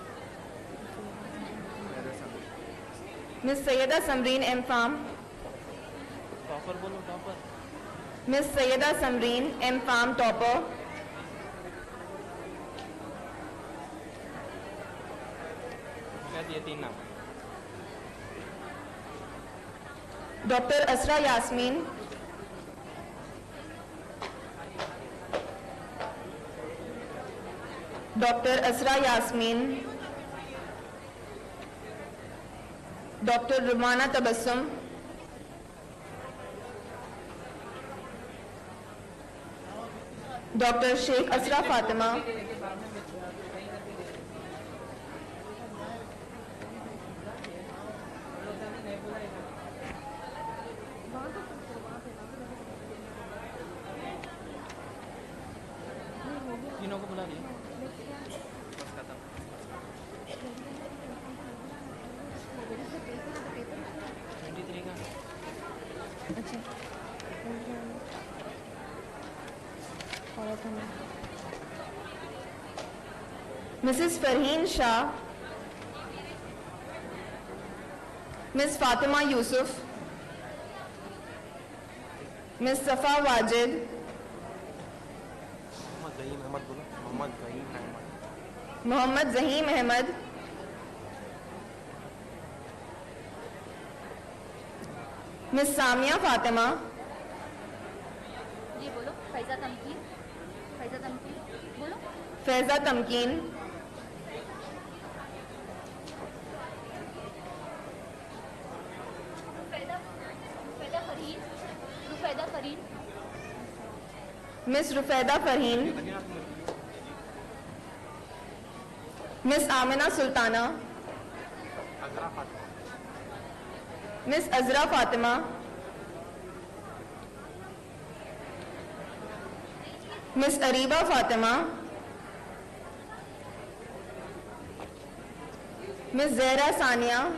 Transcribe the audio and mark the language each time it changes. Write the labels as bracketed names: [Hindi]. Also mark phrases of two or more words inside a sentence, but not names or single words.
[Hindi] Miss Sayyeda Samreen M Farm, टॉपर बोलो टॉपर Miss Sayyeda Samreen M Farm Topper, क्या दिए तीन नाम Dr. Asra Yasmin, Dr. Asra Yasmin, Dr. Rumana Tabassum, Dr. Sheikh Asra Fatima, तीनों को बुला लिया बस खत्म 23 का Mrs. Farheen Shah, Miss Fatima Yusuf, Miss Safa Wajid, Mohammad Zaheem Ahmed, Miss Samia Fatima, ये बोलो फैजा तमकीन बोलो Faiza Tamkeen, रुफैदा फरीन Miss Rufeda Farheen, Miss Amina Sultana, Miss Azra Fatima, Miss Ariba Fatima, Miss Zahra Sania,